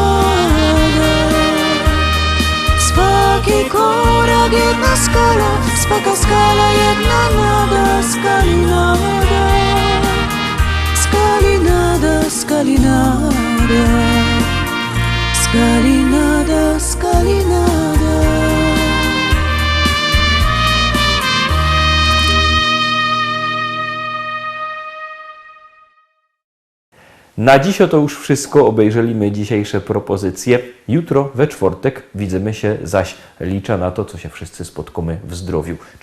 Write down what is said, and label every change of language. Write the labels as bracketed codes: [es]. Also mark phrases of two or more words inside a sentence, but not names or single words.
[hr] Svaki korak jedna skala, svaka skala jedna nada, skalinada, skalinada, skalinada, skalinada, skalinada. [pl] Na dziś to już wszystko. Obejrzeliśmy dzisiejsze propozycje. Jutro we czwartek widzimy się, zaś liczę na to, co się wszyscy spotkamy w zdrowiu.